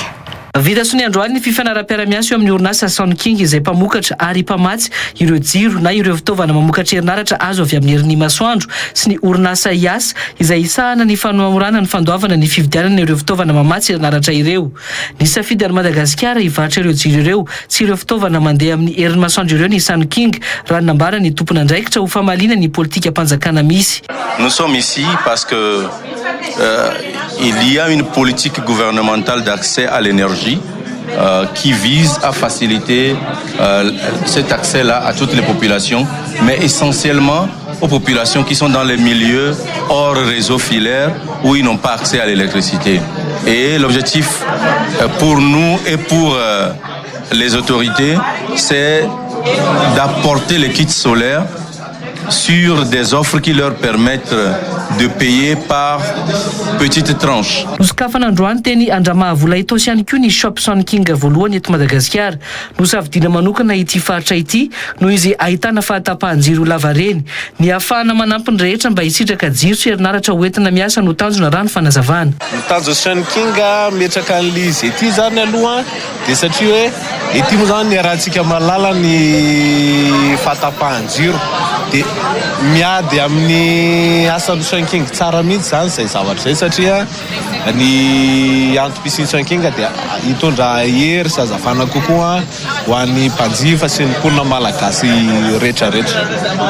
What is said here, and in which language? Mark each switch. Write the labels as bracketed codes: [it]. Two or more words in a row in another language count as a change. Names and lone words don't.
[mg] Vita sy ny androany ny fifanara-piara-miasa eo amin'ny orinasa Sun King izay mpamokatra ary mpamatsy ireo jiro na ireo fitaovana mamokatra herinaratra azo avy amin'ny herin'ny masoandro sy ny orinasa IAS izay isahana ny fanomorana ny fandoavana ny fividianana ireo fitaovana mamatsy herinaratra ireo. Ny safidy any Madagasikara hivarotra ireo jiro ireo sy ireo fitaovana mandeha amin'ny herin'ny masoandro ireo ny Sun King raha nambara ny tompona andraikitra ho famalina ny politika mpanjakana misy. [fr] Nous sommes ici parce que il y a une politique gouvernementale d'accès à l'énergie qui vise à faciliter cet accès-là à toutes les populations, mais essentiellement aux populations qui sont dans les milieux hors réseau filaire où ils n'ont pas accès à l'électricité. Et l'objectif pour nous et pour les autorités, c'est d'apporter les kits solaires sur des offres qui leur permettent de payer par petites tranches. [mg] Nosokafana androany teny Andramahavola itosy ihany koa ny Shop Sun King voalohany eto Madagasikara. Nosafidiana manokana ity faritra ity noho izy ahitana fahatapahan-jiro lava reny. Ny ahafahana manampy ny rehetra mba hisitraka jiro sy herinaratra hoentina miasa no tanjona rano fanazavana. Tanjo Sun King metraka an'izy ety zany aloha dia satria hoe ety moa zany arahantsika malala ny fahatapahan-jiro dia miady amin'ny asan'ny Sun King tsara mihitsy zany izay zavatra izay satria ny entreprise Sun King dia hitondra hery sy hazavana kokoa ho an'ny mpanjifa sy ny mponina malagasy rehetrarehetra.